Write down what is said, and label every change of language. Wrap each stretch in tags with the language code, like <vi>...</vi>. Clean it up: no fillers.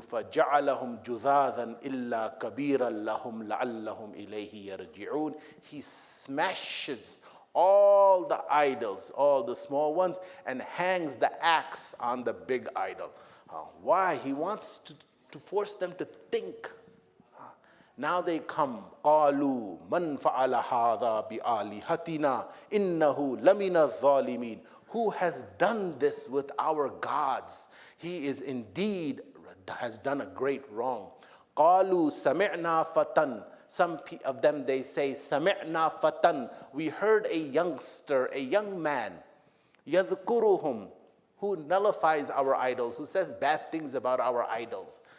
<ar>فَجَعَلَهُمْ جُذَاذًا إِلَّا كَبِيرًا لَهُمْ لَعَلَّهُمْ إِلَيْهِ يَرْجِعُونَ.</ar> <en>He smashes all the idols, all the small ones, and hangs the axe on the big idol. Why? He wants to force them to think. Now they come,</en> <ar>قَالُوا مَنْ فَعَلَ هَذَا بِآلِهَتِنَا إِنَّهُ لَمِنَ الظَّالِمِينَ.</ar> <en>Who has done this with our gods? He is indeed, has done a great wrong.</en> <ar>قَالُوا سَمِعْنَا فَتًى.</ar> <en>Some of them, they say,</en> <ar>سَمِعْنَا فَتًى.</ar> <en>We heard a youngster, a young man.</en> <ar>يَذْكُرُهُمْ,</ar> <en>who nullifies our idols, who says bad things about our idols.</en>